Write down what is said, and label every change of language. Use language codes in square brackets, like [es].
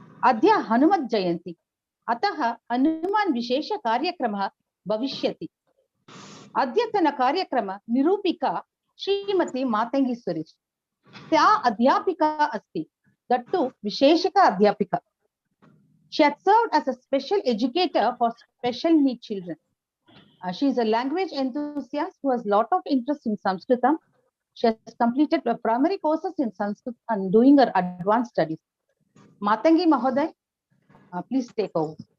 [sa] अद्य हनुमत् जयन्ती, अतः हनुमान् विशेष कार्यक्रमः भविष्यति। अद्यतन कार्यक्रम निरूपिका श्रीमती मातंगी सुरेश। सा अध्यापिका अस्ति, [en] that too [sa] विशेषिका अध्यापिका. [en] She had served as a special educator for special needs children. She is a language enthusiast who has a lot of interest in Sanskritam. She has completed primary courses in Sanskrit and doing her advanced studies. Mathangi Mahoday, please take over.